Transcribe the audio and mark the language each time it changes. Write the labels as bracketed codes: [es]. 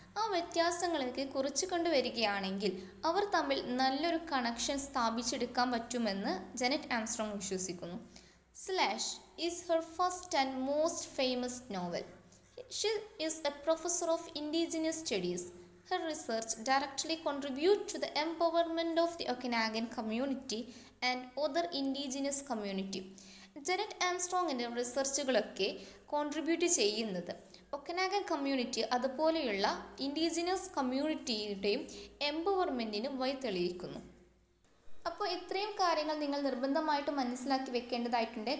[ml] ആ വ്യത്യാസങ്ങളൊക്കെ കുറച്ച് കൊണ്ടുവരികയാണെങ്കിൽ അവർ തമ്മിൽ നല്ലൊരു കണക്ഷൻ സ്ഥാപിച്ചെടുക്കാൻ പറ്റുമെന്ന് ജെനറ്റ് ആംസ്ട്രോങ് വിശ്വസിക്കുന്നു. [en] Slash is her first and most famous novel. She is a professor of indigenous studies. Her research directly contributes to the empowerment of the Okanagan community and other indigenous community. [ml] ജെനറ്റ് ആംസ്ട്രോങ്ങിൻ്റെ റിസർച്ചുകളൊക്കെ contribute ചെയ്യുന്നത് ഒക്കനാഗൻ community അതുപോലെയുള്ള indigenous കമ്മ്യൂണിറ്റിയുടെയും എംപവർമെൻറ്റിന് വഴി തെളിയിക്കുന്നു. അപ്പോൾ ഇത്രയും കാര്യങ്ങൾ നിങ്ങൾ നിർബന്ധമായിട്ട് മനസ്സിലാക്കി വെക്കേണ്ടതായിട്ടുണ്ട്.